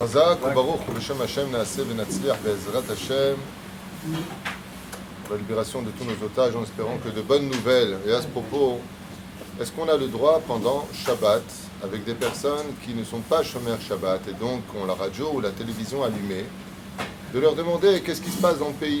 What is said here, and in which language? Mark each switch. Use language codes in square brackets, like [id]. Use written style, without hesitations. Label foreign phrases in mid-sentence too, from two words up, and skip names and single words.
[he] חזק וברוך בשם השם נעשה ונצליח בעזרת השם. [fr] La libération de tous nos otages en espérant que de bonnes nouvelles. Et à ce propos, est-ce qu'on a le droit pendant Shabbat, avec des personnes qui ne sont pas [he] שומר שבת [fr] et donc ont la radio ou la télévision allumée, de leur demander qu'est-ce qui se passe dans le pays?